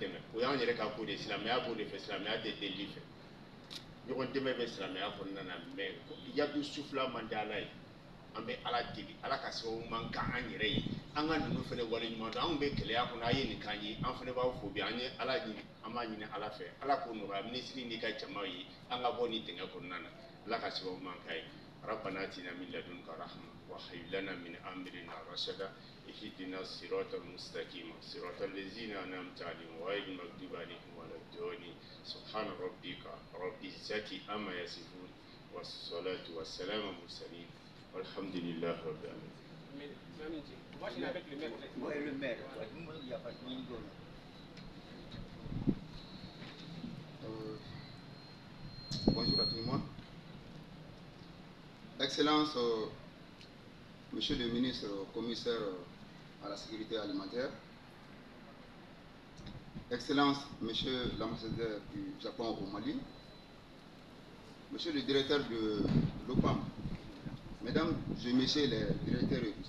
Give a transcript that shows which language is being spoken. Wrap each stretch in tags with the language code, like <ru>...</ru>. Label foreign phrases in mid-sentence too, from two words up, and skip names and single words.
<bm>dɛmɛ o y'an yɛrɛ ka ko de ye silamɛya b'o de fɛ silamɛya tɛ deli fɛ ɲɔgɔn dɛmɛ bɛ silamɛya kɔnɔna na mɛ yadu sufila man di ala ye an bɛ ala deli ala ka sababu man kan an yɛrɛ ye an ka ninnu fana waleɲuman dɔn anw bɛ gɛlɛya kɔnɔ a ye nin k'an ye an fana b'aw fo bi an ye ala ɲini an b'a ɲini ala fɛ ala k'o nɔgɔya minisiri n'i ka jama ye an ka bɔ nin dingɛ kɔnɔna na ala ka sababu man k'a ye</bm> <ar>ربنا آتنا من لدنك رحمة وهب لنا من أمرنا رشدا اهدنا الصراط المستقيم صراط الذين أنعمت عليهم غير المغضوب عليهم ولا الضالين سبحان ربك رب العزة عما يصفون والصلاة والسلام على المرسلين والحمد لله رب العالمين.</ar> <fr>Bonjour à tout le monde. Excellence, Monsieur le ministre commissaire à la sécurité alimentaire, Excellence, Monsieur l'ambassadeur du Japon au Mali, Monsieur le directeur de l'OPAM, Mesdames et Messieurs les directeurs</fr>